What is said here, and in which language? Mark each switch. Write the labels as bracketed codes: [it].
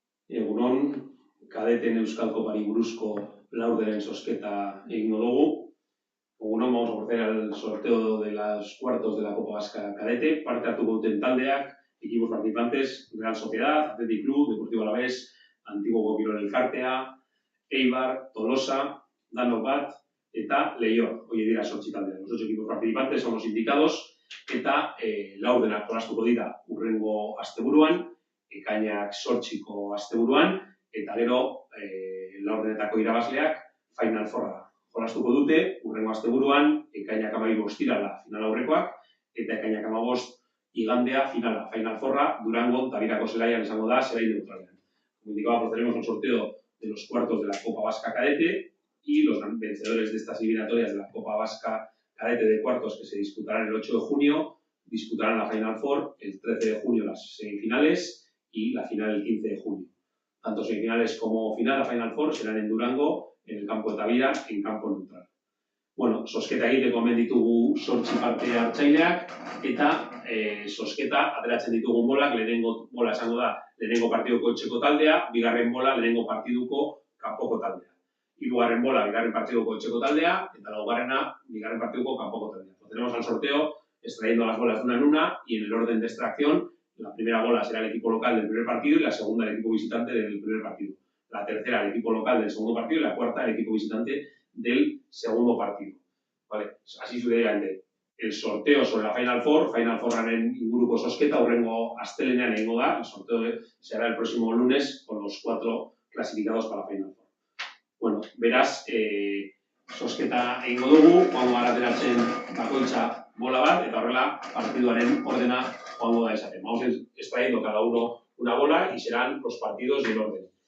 [eu] Egunon, kadeten Euskal Kopari buruzko laurdenen zozketa egingo dugu. [es] Egunon, vamos a proceder al sorteo de los cuartos de la Copa Vasca Cadete. [eu] Parte hartuko duten taldeak, [es] equipos participantes, [eu] Real Sociedad, Athletic Club, Deportivo Alavés, Antiguo Kirol Elkartea, Eibar, Tolosa, Danok Bat eta Leioa. Horiek dira 8 taldeak. [es] Los 8 equipos participantes son los indicados [eu] eta laurdenak jolastuko dira hurrengo asteburuan, ekainak 8ko asteburuan, eta gero laurdenetako irabazleak Final Fourra jolastuko dute hurrengo asteburuan, ekainak 12 ostirala final aurrekoak, eta ekainak 15 igandea finala, Final Fourra, Durango, Tabirako zelaian izango da, zelai neutralean. [es] Como indicaba, procederemos un sorteo de los cuartos de la Copa Vasca Cadete y los vencedores de estas eliminatorias de la Copa Vasca Cadete de cuartos que se disputarán el 8 de junio, disputarán la Final Four, el 13 de junio las semifinales y la final el 15 de junio. Tanto semifinales como final, la Final Four, serán en Durango, en el campo de Tabira, en campo neutral. [eu] Bueno, zozketa egiteko hemen ditugu 8 parte hartzaileak, eta zozketa ateratzen ditugun bolak, lehenengo bola esango da, lehenengo partidoko etxeko taldea, bigarren bola lehenengo partiduko kanpoko taldea. Hirugarren bola, bigarren partidoko etxeko taldea, eta laugarrena, bigarren partidoko kanpoko taldea. [es] Procedemos al sorteo extrayendo las bolas de una en una y en el orden de extracción. La primera bola será el equipo local del primer partido y la segunda el equipo visitante del primer partido. La tercera el equipo local del segundo partido y la cuarta el equipo visitante del segundo partido. Vale, así sucesivamente. El sorteo sobre la [eu] Final Fourraren inguruko zozketa hurrengo astelenean egingo da. [es] El sorteo será el próximo lunes con los 4 clasificados para la Final Four. [eu] Bueno, beraz, zozketa egingo dugu, joango gara ateratzen bakoitza bola bat, eta horrela partiduaren ordena joango da esaten. [es] Vamos extrayendo cada uno una bola y serán los partidos del orden.